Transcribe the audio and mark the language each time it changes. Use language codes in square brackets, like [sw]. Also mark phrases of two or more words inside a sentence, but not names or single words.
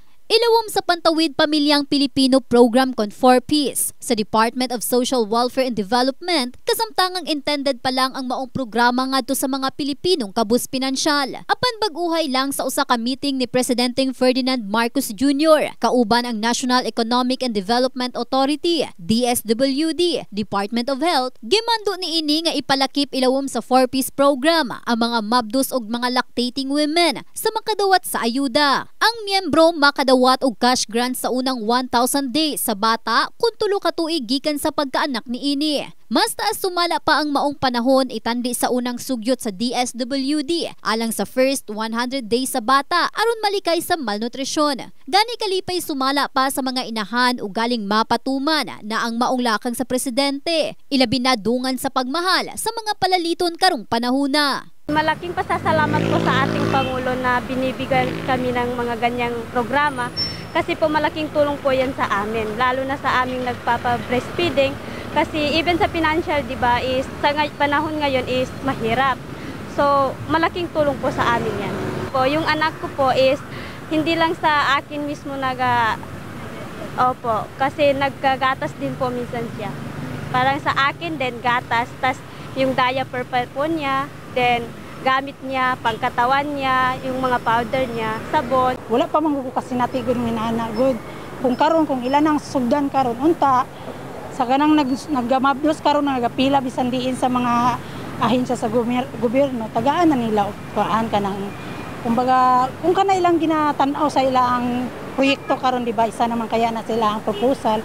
[ceb] Ilawom sa Pantawid Pamilyang Pilipino Program con 4Ps sa Department of Social Welfare and Development, kasamtangang intended pa lang ang maong programa ngadto sa mga Pilipinong kabus pinansyal. Apan baguhay lang sa usa ka meeting ni Presidenteng Ferdinand Marcos Jr. kauban ang National Economic and Development Authority, DSWD, Department of Health, gimando niini nga ipalakip ilawom sa 4Ps program ang mga mabdus og mga [en] lactating women [ceb] sa makadawat sa ayuda. Ang miyembro makadawat og cash grant sa unang 1,000 days sa bata kung tulo ka tuig gikan sa pagkaanak niini. Mas taas sumala pa ang maong panahon itandi sa unang sugyot sa DSWD alang sa [en] first 100 days [ceb] sa bata aron malikay sa malnutrisyon. Gani kalipay sumala pa sa mga inahan ug galing mapatuman na ang maong lakang sa presidente. Ilabi na dungan sa pagmahal sa mga palaliton karong panahona. [tl] Malaking pasasalamat po sa ating Pangulo na binibigyan kami ng mga ganyang programa kasi po malaking tulong po yan sa amin, lalo na sa aming nagpapa-breastfeeding kasi even sa financial, di ba, is sa panahon ngayon is mahirap. So, malaking tulong po sa amin yan. Po, yung anak ko po is hindi lang sa akin mismo kasi nagkagatas din po minsan siya. Parang sa akin din gatas, tas yung diaper po niya, then gamit niya, pangkatawan niya, yung mga powder niya, sabon. [ceb] Wala pa man ko kasi natigod ng inana. [en] Good. [ceb] Kung ilan ang sugdan karon unta, sa ganang naggamabdos karon nagapila bisan diin sa mga ahensya sa gobyerno, tagaan na nila kuan ka ng kumbaga kung kana ilang ginatanaw sa ilang proyekto karon di ba isa naman kaya na sila ang proposal.